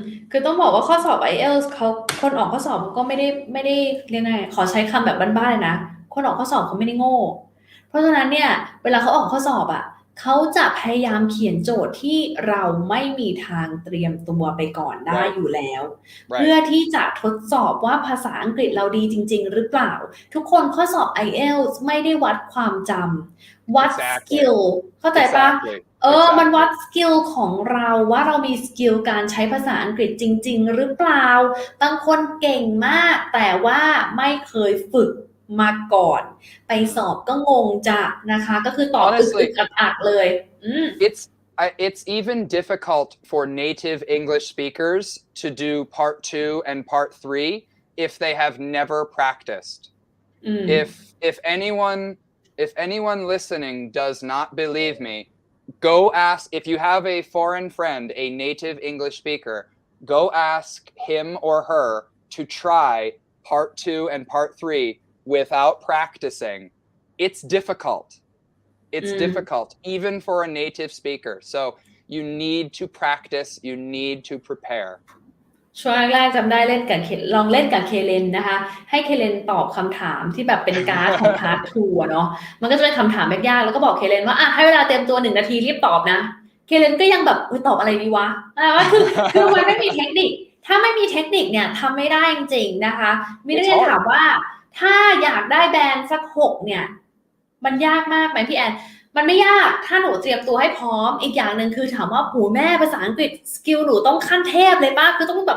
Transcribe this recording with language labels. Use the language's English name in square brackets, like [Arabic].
[Thai] คือต้องบอกว่าข้อสอบ IELTS เขาคนออกข้อสอบก็ไม่ได้เรียกไงขอใช้คำแบบบ้านๆเลยนะคนออกข้อสอบเขาไม่ได้โง่เพราะฉะนั้นเนี่ยเวลาเขาออกข้อสอบอ่ะเขาจะพยายามเขียนโจทย์ที่เราไม่มีทางเตรียมตัวไปก่อนได้อยู่แล้วเพื่อที่จะทดสอบว่าภาษาอังกฤษเราดีจริงๆหรือเปล่าทุกคนข้อสอบ IELTS ไม่ได้วัดความจำวัดสกิลเข้าใจปะ มันวัดสกิลของเราว่าเรามีสกิลการใช้ภาษาอังกฤษจริงๆหรือเปล่าบางคนเก่งมากแต่ว่าไม่เคยฝึกมาก่อนไปสอบก็งงจะนะคะก็คือตอบอึกๆอักๆเลย [English] It's even difficult for native English speakers to do part 2 and part 3 if they have never practiced. If anyone listening does not believe me, go ask, if you have a foreign friend, a native English speaker, go ask him or her to try part 2 and part 3 without practicing. It's difficult. It's difficult, even for a native speaker. So you need to practice, you need to prepare. [Thai] ช่วงแรกจำได้ลองเล่นกับเคเลนนะคะให้เคเลนตอบคำถามที่แบบเป็นการ์ดของพาร์ท2เนาะมันก็จะเป็นคำถามยากๆแล้วก็บอกเคเลนว่าให้เวลาเตรียมตัว1 นาทีรีบตอบนะเคเลนก็ยังแบบตอบอะไรดีวะ คือมันไม่มีเทคนิคถ้าไม่มีเทคนิคเนี่ยทำไม่ได้จริงๆนะคะมีนักเรียนถามว่าถ้าอยากได้แบนสัก6เนี่ยมันยากมากไหมพี่แอนมันไม่ยากถ้าหนูเตรียมตัวให้พร้อมอีกอย่างหนึ่งคือถามว่าหูแม่ภาษาอังกฤษสกิลหนูต้องขั้นเทพเลยป่ะคือต้